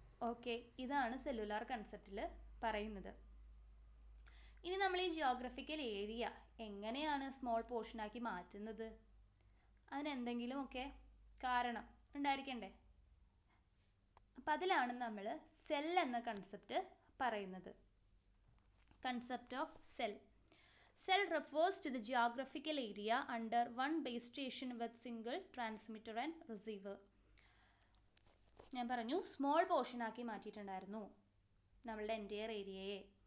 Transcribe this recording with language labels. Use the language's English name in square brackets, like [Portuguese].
[Malayalam] Okay, ഇതാണ് cellular കൺസെപ്റ്റിൽ പറയുന്നത്. ഇനി നമ്മൾ ഈ ജിയോഗ്രഫിക്കൽ ഏരിയ എങ്ങനെയാണ് സ്മോൾ പോർഷൻ ആക്കി മാറ്റുന്നത്? അതിനെന്തെങ്കിലുമൊക്കെ കാരണം ഉണ്ടായിരിക്കണ്ടേ? അപ്പം അതിലാണ് നമ്മൾ സെൽ എന്ന കൺസെപ്റ്റ് പറയുന്നത്. [English] Concept of cell. Cell refers to the geographical area under one base station with single transmitter and receiver. [Malayalam] ഞാൻ പറഞ്ഞു സ്മോൾ പോർഷൻ ആക്കി മാറ്റിയിട്ടുണ്ടായിരുന്നു നമ്മളുടെ എൻ്റയർ ഏരിയയെ.